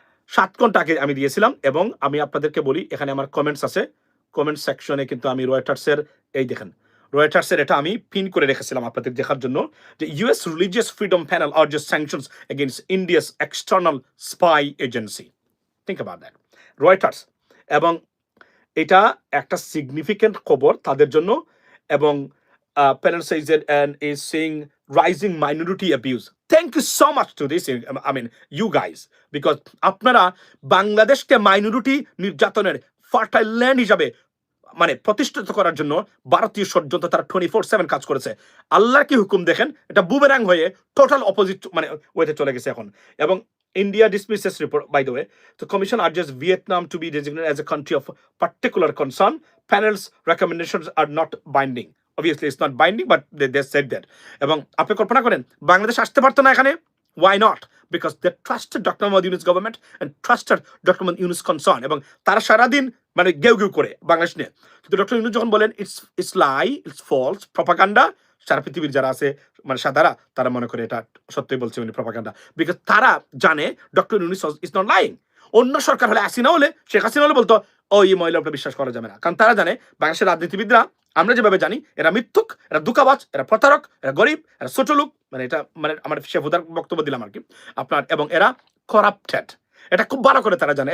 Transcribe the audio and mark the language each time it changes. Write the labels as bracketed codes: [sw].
[bn] 7 ঘন্টা আগে আমি দিয়েছিলাম, এবং আমি আপনাদেরকে বলি এখানে আমার কমেন্টস আছে, কমেন্ট সেকশনে কিন্তু আমি রয়টার্সের, এই দেখেন রয়টার্সের এটা আমি পিন করে রেখেছিলাম আপনাদের দেখার জন্য, যে US religious freedom panel urges sanctions against India's external spy agency. [en] think about that, [bn] Reuters. এবং এটা একটা সিগনিফিক্যান্ট খবর তাদের জন্য। [en] এবং panel says it and is seeing rising minority abuse. Thank you so much to this, I mean, you guys, because [bn] আপনারা বাংলাদেশকে minority নির্যাতনের ফার্টাইল ল্যান্ড হিসাবে মানে প্রতিষ্ঠিত করার জন্য ভারতীয় ষড়যন্ত্র তারা 24/7 কাজ করেছে। আল্লাহর কি হুকুম দেখেন, এটা বুমেরাং হয়ে টোটাল অপোজিট মানে ওয়েতে চলে গেছে এখন। [en] এবং India dismisses report, by the way. The commission urges Vietnam to be designated as a country of particular concern. Panel's recommendations are not binding. Obviously, it's not binding, but they said that. [bn] এবং আপনি কল্পনা করেন বাংলাদেশ আসতে পারতো না এখানে? [en] Why not? Because they trusted Dr. Mohamed Yunus government and trusted Dr. Mohamed Yunus concern. [bn] এবং তারা সারাদিন মানে গেউ করে বাংলাদেশ নিয়ে। কিন্তু ডক্টর ইউনুস যখন বলেন [en] it's lie, it's false, [bn] propaganda, সারা পৃথিবীর যারা আছে মানে সাদারা তারা মনে করে এটা সত্যি বলছে উনি প্রপাগান্ডা, বিকজ তারা জানে [en] Doctor Yunus is not lying. [bn] অন্য সরকার হলে হাসিনা হলে, শেখ হাসিনা হলে বলতো ও এই মহিলা উপরে বিশ্বাস করা যাবে না, কারণ তারা জানে বাংলাদেশের রাজনীতিবিদরা আমরা যেভাবে জানি এরা মিথ্যুক, এরা দুকাবাজ, এরা প্রতারক, এরা গরিব, এরা ছোট লোক, মানে এটা মানে আমার শেফুদার বক্তব্য দিলাম আর কি আপনার, এবং এরা করাপ্টেড, এটা খুব ভালো করে তারা জানে।